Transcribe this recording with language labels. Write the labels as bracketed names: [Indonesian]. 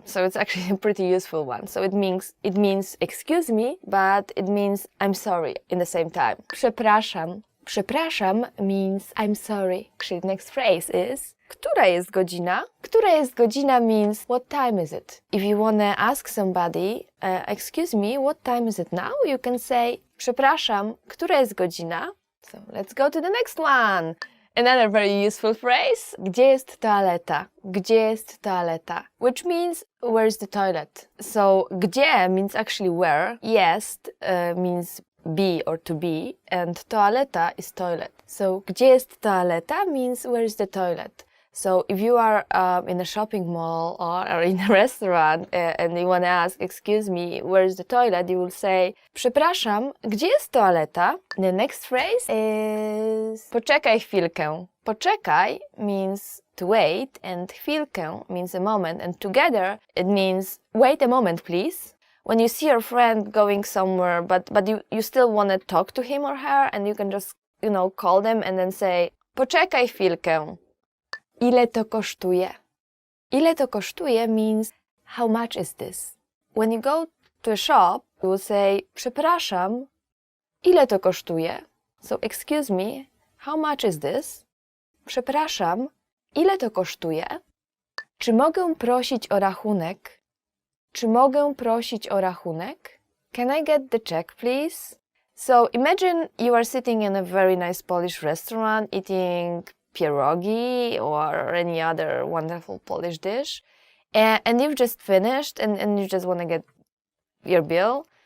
[English] So it's actually a pretty useful one. So it means excuse me, but it means I'm sorry in the same time. [Polish] Przepraszam. Przepraszam [English] means I'm sorry. Actually, the next phrase is [Polish] która jest godzina? Która jest godzina [English] means what time is it? If you want to ask somebody, excuse me, what time is it now? You can say, [Polish] przepraszam, która jest godzina? [English] So let's go to the next one. Another very useful phrase. [Polish] Gdzie jest toaleta? Gdzie jest toaleta? [English] Which means, where's the toilet? So, gdzie means actually where. Jest means be or to be. And toaleta is toilet. So, [Polish] gdzie jest toaleta [English] means where's the toilet. So if you are in a shopping mall or in a restaurant and you want to ask, excuse me, where's the toilet? You will say, [Polish] przepraszam, gdzie jest toaleta? [English] The next phrase is [Polish] poczekaj chwilkę. [English] Poczekaj means to wait and chwilkę means a moment, and together it means wait a moment, please. When you see your friend going somewhere but you still want to talk to him or her, and you can just, call them and then say, [Polish] poczekaj chwilkę. Ile to kosztuje? Ile to kosztuje [English] means how much is this? When you go to a shop, you will say [Polish] przepraszam, ile to kosztuje? [English] So excuse me, how much is this? [Polish] Przepraszam, ile to kosztuje? Czy mogę prosić o rachunek? Czy mogę prosić o rachunek? [English] Can I get the check, please? So imagine you are sitting in a very nice Polish restaurant eating pierogi or any other wonderful Polish dish, and you've just finished and you just want to get your bill.